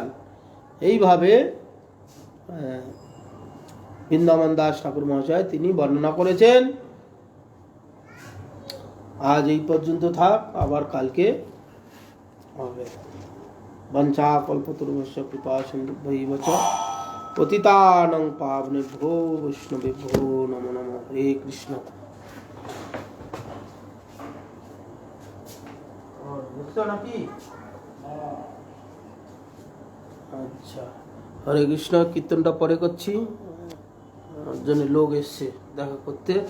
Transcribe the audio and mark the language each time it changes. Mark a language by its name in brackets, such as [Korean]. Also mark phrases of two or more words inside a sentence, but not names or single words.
[Bangla] এইভাবে বৃন্দাবন দাস ঠাকুর মহাশয় তিনি বর্ণনা করেছেন। আজ এই পর্যন্ত থাক, আবার কালকে হবে। [Sanskrit] বঞ্চা কল্পতরুভ্যশ্চ কৃপা সিন্ধুভ্যৈব চ পতিতানাং পাবনেভ্যো বৈষ্ণবেভ্যো নমো নমঃ। হরে কৃষ্ণ। [Bangla] বুঝছো নাকি? আচ্ছা, হরে কৃষ্ণ। কীর্তনটা পরে করছি, জন্য লোক এসছে দেখা করতে।